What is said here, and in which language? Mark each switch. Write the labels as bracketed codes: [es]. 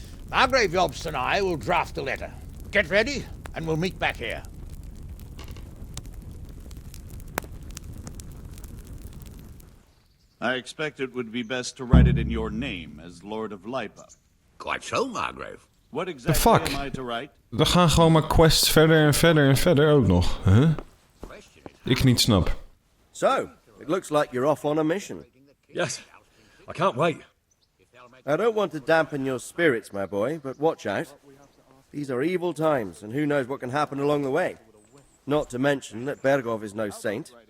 [en] Margrave Jobst and I will draft a letter. Get ready, and we'll meet back here. I expect it would be best to write it in your name as Lord of Lipa. Quite so, Margrave. What The exactly fuck? am I to write? [nl] We gaan gewoon maar quests verder en verder en verder ook nog. Huh? Ik niet snap. [en] So, it looks like you're off on a mission. Yes, I can't wait. I don't want to dampen your spirits, my boy, but watch out. These are evil times, and who knows what can happen along the way. Not to mention that Berghoff is no saint.